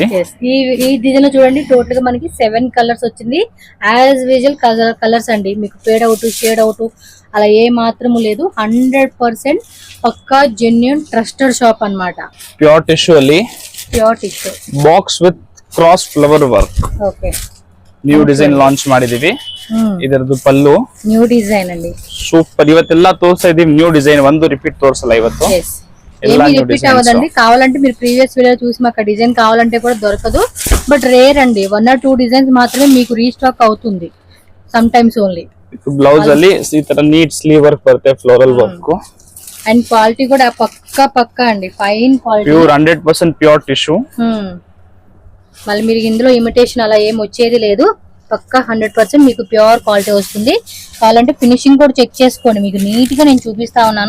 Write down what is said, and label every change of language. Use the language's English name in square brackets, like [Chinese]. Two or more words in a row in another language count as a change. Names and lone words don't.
[Telugu] ఈ డిజైన్ లో చూడండి టోటల్ గా మనకి 7 కలర్స్ వచ్చింది. [English] as visual colours [Telugu] అండి, మీకు [English] fade out, shade out [Telugu] అలా ఏ మాత్రము లేదు. 100% పక్కా [English] genuine trusted shop [Telugu] అన్నమాట. [English] pure tissue ಅಲ್ಲಿ pure tissue box with cross flower work. [Telugu] ఓకే, [English] new design launch [Kannada] ಮಾಡಿದೀವಿ. ಇದರದ್ದು ಪಲ್ಲು [English] new design ಅಂడి. [Kannada] ಸೂಪರ್. ಇವತ್ತೆಲ್ಲ ತೋರಿಸ್ತಾ ಇದೀವಿ [English] new design, [Kannada] ಒಂದು ರಿಪೀಟ್ ತೋರಿಸಲ್ಲ ಇವತ್ತು. [Telugu] ఏమి రిపీట్ అవ్వదండి. కావాలంటే మీరు [English] previous video [Telugu] చూసి మాకు డిజైన్ కావాలంటే కూడా దొరకదు. [English] but rare [Telugu] అండి, 1 or 2 డిజైన్స్ మాత్రమే మీకు రీస్టాక్ అవుతుంది, [English] sometimes only. [Kannada] బ్లౌజ్ ಅಲ್ಲಿ ಈ ತರ [English] neat sleeve work [Kannada] ಬರುತ್ತೆ, [English] floral work. [Telugu] అండ్ క్వాలిటీ కూడా పక్కా అండి, [English] fine quality, pure 100% pure tissue. [Telugu] మళ్ళీ మీరు ఇందులో ఇమిటేషన్ అలా ఏం వచ్చేది లేదు. పక్కా 100% మీకు [English] pure quality [Telugu] వస్తుంది. కావాలంటే ఫినిషింగ్ కూడా చెక్ చేసుకోండి, మీకు నీట్ గా నేను చూపిస్తా ఉన్నాను.